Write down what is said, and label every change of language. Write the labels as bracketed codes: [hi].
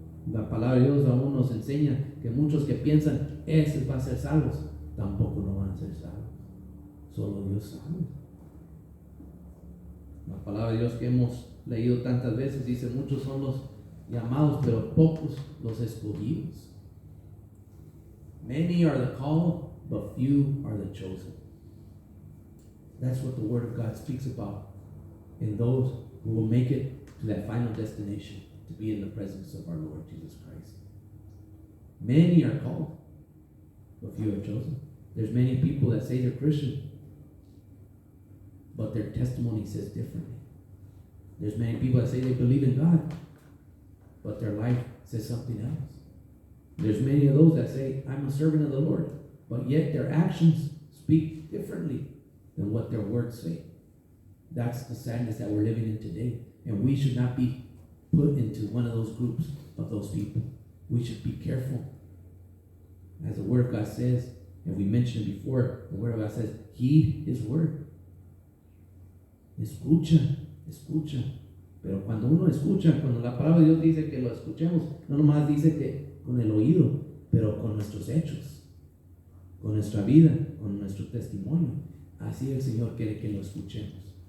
[es] La palabra de Dios aún nos enseña que muchos que piensan, esos van a ser salvos, tampoco no van a ser salvos. Solo Dios sabe. La palabra de Dios que hemos leído tantas veces dice, muchos son los llamados, pero pocos los escogidos. [en] Many are the called, but few are the chosen. That's what the Word of God speaks about in those who will make it to that final destination, to be in the presence of our Lord Jesus Christ. Many are called, but few are chosen. There's many people that say they're Christian, but their testimony says differently. There's many people that say they believe in God, but their life says something else. There's many of those that say, I'm a servant of the Lord, but yet their actions speak differently than what their words say. That's the sadness that we're living in today. And we should not be put into one of those groups of those people. We should be careful. As the Word of God says, and we mentioned it before, the Word of God says, heed His Word. [es] Escucha. Pero cuando uno escucha, cuando la palabra de Dios dice que lo escuchemos, no nomás dice que con el oído, pero con nuestros hechos, con nuestra vida, con nuestro testimonio. Así el Señor quiere que lo escuchemos.